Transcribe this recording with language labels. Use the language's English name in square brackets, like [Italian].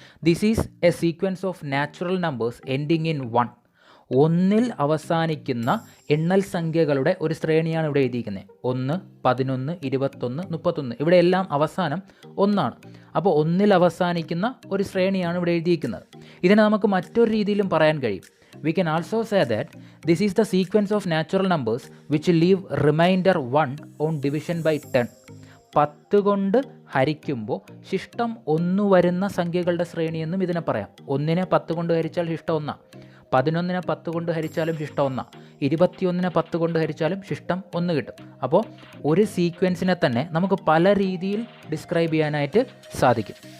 [English] This is a sequence of natural numbers ending in 1. [Malayalam] 1ൽ അവസാനിക്കുന്ന എണ്ണൽ സംഖ്യകളുടെ ഒരു ശ്രേണിയാണ് ഇവിടെ എഴുതിയിരിക്കുന്നത്. 1, 11, 21, 31. ഇവിടെ എല്ലാം അവസാനം 1 ആണ്. അപ്പോൾ 1ൽ അവസാനിക്കുന്ന ഒരു ശ്രേണിയാണ് ഇവിടെ എഴുതിയിരിക്കുന്നത്. ഇതിനെ നമുക്ക് മറ്റൊരു രീതിയിലും പറയാൻ കഴിയും. [English] We can also say that this is the sequence of natural numbers which leave remainder 1 on division by 10. [Malayalam] 10 കൊണ്ട് ഹരിക്കുമ്പോൾ ശിഷ്ടം 1 വരുന്ന സംഖ്യകളുടെ ശ്രേണിയെന്നും ഇതിനെ പറയാം. 1നെ 10 കൊണ്ട് ഹരിച്ചാൽ ശിഷ്ടം 1, 11നെ 10 കൊണ്ട് ഹരിച്ചാലും ശിഷ്ടം 1, 21നെ 10 കൊണ്ട് ഹരിച്ചാലും ശിഷ്ടം 1 കിട്ടും. അപ്പോൾ ഒരു സീക്വൻസിനെ തന്നെ നമുക്ക് പല രീതിയിൽ ഡിസ്ക്രൈബ് ചെയ്യാനായിട്ട് സാധിക്കും.